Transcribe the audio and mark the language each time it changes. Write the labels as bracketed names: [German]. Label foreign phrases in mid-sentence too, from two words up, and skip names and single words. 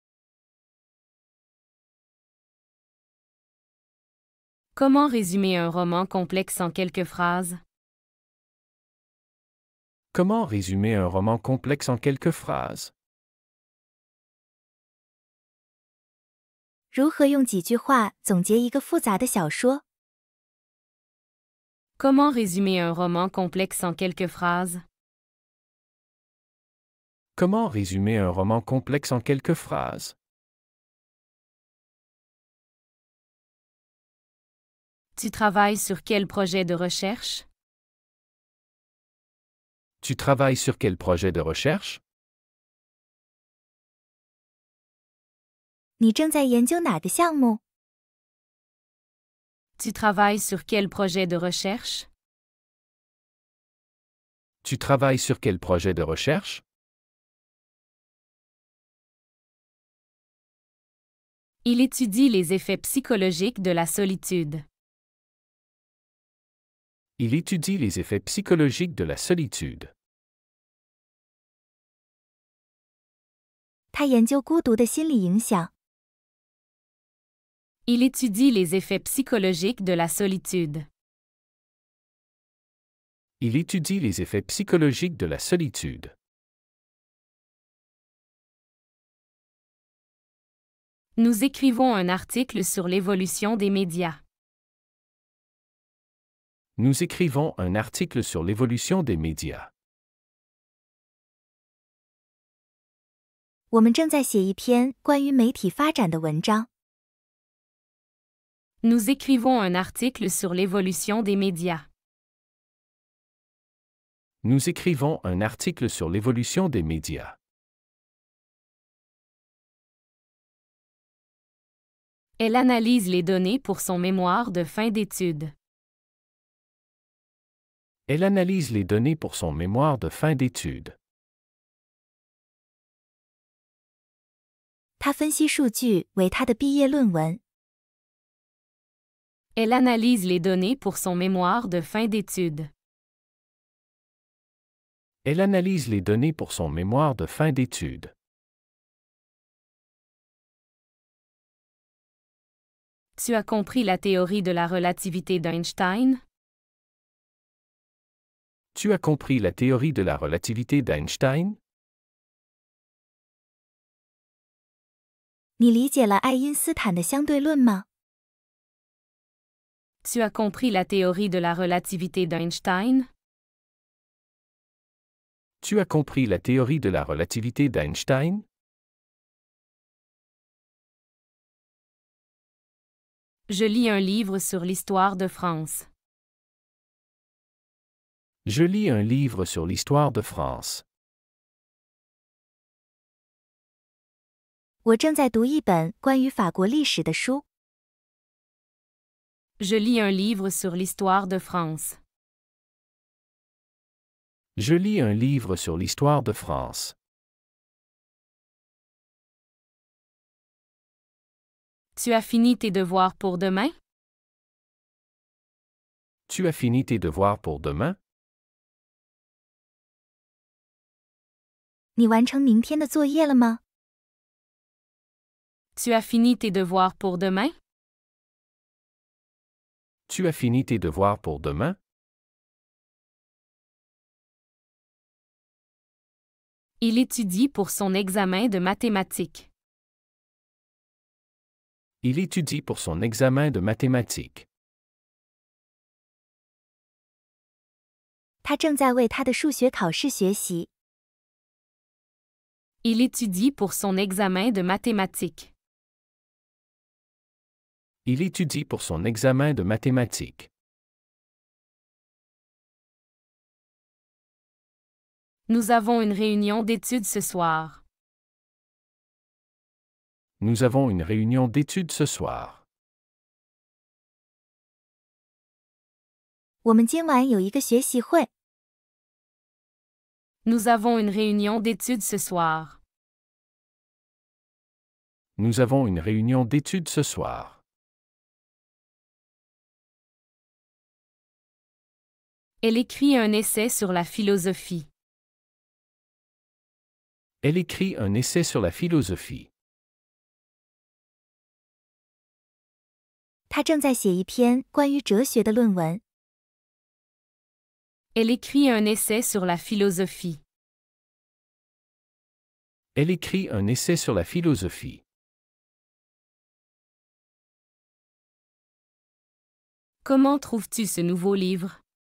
[French] Comment résumer un roman complexe en quelques phrases? Comment résumer un roman complexe en quelques phrases? [Chinese] 如何用几句话总结一个复杂的小说？ [French] Comment résumer un roman complexe en quelques phrases? Comment résumer un roman complexe en quelques phrases? Tu travailles sur quel projet de recherche? Tu travailles sur quel projet de recherche? [Chinese] 你正在研究哪个项目？ [French] Tu travailles sur quel projet de recherche? Tu travailles sur quel projet de recherche? Il étudie les effets psychologiques de la solitude. Il étudie les effets psychologiques de la solitude. [Chinese] 他研究孤独的心理影响。 [French] Il étudie les effets psychologiques de la solitude. Il étudie les effets psychologiques de la solitude. Nous écrivons un article sur l'évolution des médias. Nous écrivons un article sur l'évolution des médias. [Chinese] 我们正在写一篇关于媒体发展的文章。 [French] Nous écrivons un article sur l'évolution des médias. Nous écrivons un article sur l'évolution des médias. Elle analyse les données pour son mémoire de fin d'études. Elle analyse les données pour son mémoire de fin d'études. [Chinese] 他分析数据为他的毕业论文。 [French] Elle analyse les données pour son mémoire de fin d'études. Elle analyse les données pour son mémoire de fin d'études. Tu as compris la théorie de la relativité d'Einstein? Tu as compris la théorie de la relativité d'Einstein? [Chinese] 你理解了爱因斯坦的相对论吗？ [French] Tu as compris la théorie de la relativité d'Einstein? Tu as compris la théorie de la relativité d'Einstein? Je lis un livre sur l'histoire de France. Je lis un livre sur l'histoire de France. [Chinese] 我正在读一本关于法国历史的书。 [French] Je lis un livre sur l'histoire de France. Je lis un livre sur l'histoire de France. Tu as fini tes devoirs pour demain? Tu as fini tes devoirs pour demain? [Chinese] 你完成明天的作业了吗？ [French] Tu as fini tes devoirs pour demain? Tu as fini tes devoirs pour demain? Il étudie pour son examen de mathématiques. Il étudie pour son examen de mathématiques. [Chinese] 他正在为他的数学考试学习。 [French] Il étudie pour son examen de mathématiques. Il étudie pour son examen de mathématiques. Nous avons une réunion d'études ce soir. Nous avons une réunion d'études ce soir. [Chinese] 我们今晚有一个学习会。 [French] Nous avons une réunion d'études ce soir. Nous avons une réunion d'études ce soir. Elle écrit un essai sur la philosophie. Elle écrit un essai sur la philosophie. [Chinese] 他正在写一篇关于哲学的论文。 [French] Elle écrit un essai sur la philosophie. Elle écrit un essai sur la philosophie. Comment trouves-tu ce nouveau livre?